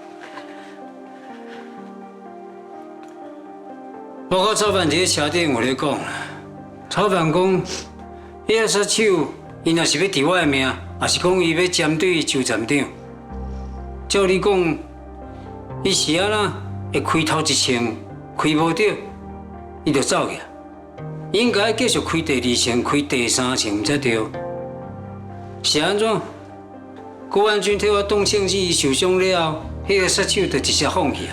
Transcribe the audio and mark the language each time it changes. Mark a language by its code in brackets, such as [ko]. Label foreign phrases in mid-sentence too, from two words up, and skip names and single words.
[nan] 我甲曹凡伫车顶有咧讲，曹凡讲，伊个杀手，伊若是要治我的命，也是讲伊要针对周站长。照你讲，伊是安那会开头一枪，开无着，伊就走去。应该继续开第二枪，开第三枪才对。是安怎？郭万军替我当枪子，伊受伤了后，迄个杀手就直接放弃啊！